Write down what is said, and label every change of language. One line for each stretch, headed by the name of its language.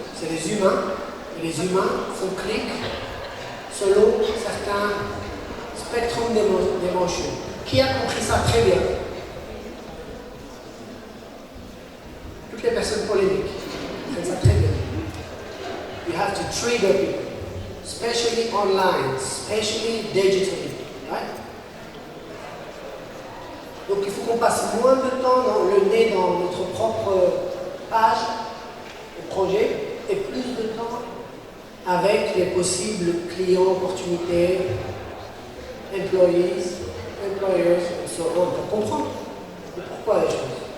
French: C'est les humains, et les humains font clic selon certains spectrums d'émotions. Qui a compris ça très bien? Toutes les personnes polémiques font ça très bien.
English: You have to trigger people, especially online, especially digitally, right?
French: Donc il faut qu'on passe moins de temps dans le nez dans notre propre page, le projet, et plus de temps avec les possibles clients, opportunités, employees, employers, et
English: so on,
French: pour comprendre pourquoi les choses.